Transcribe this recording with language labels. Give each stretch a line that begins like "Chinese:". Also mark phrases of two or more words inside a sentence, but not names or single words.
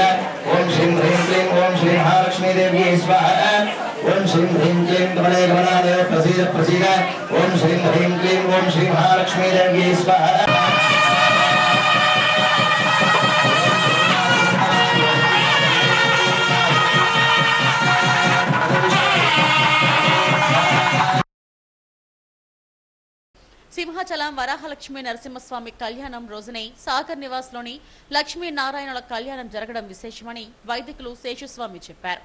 Sanskrit: ओम श्री ह्रीं क्लीं ओम श्री महालक्ष्मी देवी स्वाहा। ओम श्री ह्रीं क्लीं कमले कमलालये प्रसीद प्रसीद। ओम श्री ह्रीं क्लीं ओम श्री महालक्ष्मी देवी स्वाहा।
Telugu: సింహాచలం వరాహలక్ష్మీ నరసింహస్వామి కళ్యాణం రోజునే సాగర్ నివాస్లోని లక్ష్మీనారాయణుల కళ్యాణం జరగడం విశేషమని వైదికులు శేషస్వామి చెప్పారు.